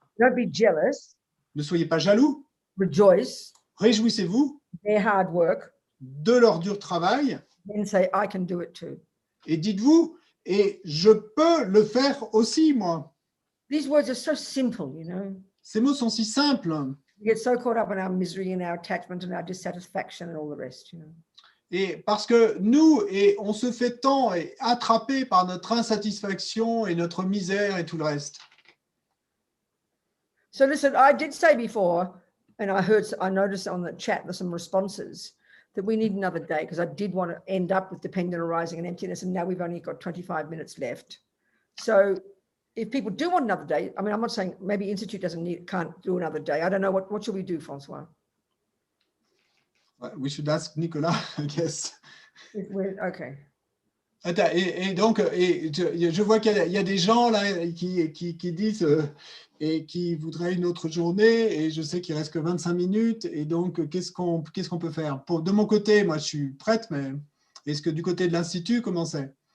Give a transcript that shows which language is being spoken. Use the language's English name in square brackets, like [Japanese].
[English] Don't be jealous. [French] Ne soyez pas jaloux. [English] Rejoice. [French] Réjouissez-vous [English] Their hard work. [French] de leur dur travail. [English] Then say, I can do it too. [French] Et dites-vous, et je peux le faire aussi, moi. [English] These words are so simple, you know. [French] Ces mots sont si simples. [English] We get so caught up in our misery and our attachment and our dissatisfaction and all the rest, you know. [French] Et parce que nous, on se fait tant attraper par notre insatisfaction et notre misère et tout le reste. [English] So listen, I did say before, and I noticed on the chat there's some responses that we need another day because I did want to end up with dependent arising and emptiness, and now we've only got 25 minutes left. So if people do want another day, I mean, I'm not saying maybe Institute can't do another day. I don't know. What should we do, Francois? We should ask Nicolas, I guess. Okay. [French] Et donc, je vois qu'il y a des gens là qui disent et qui voudraient une autre journée, et je sais qu'il reste que 25 minutes, et donc qu'est-ce qu'on peut faire? De mon côté, moi je suis prête, mais est-ce que du côté de l'Institut, comment c'est?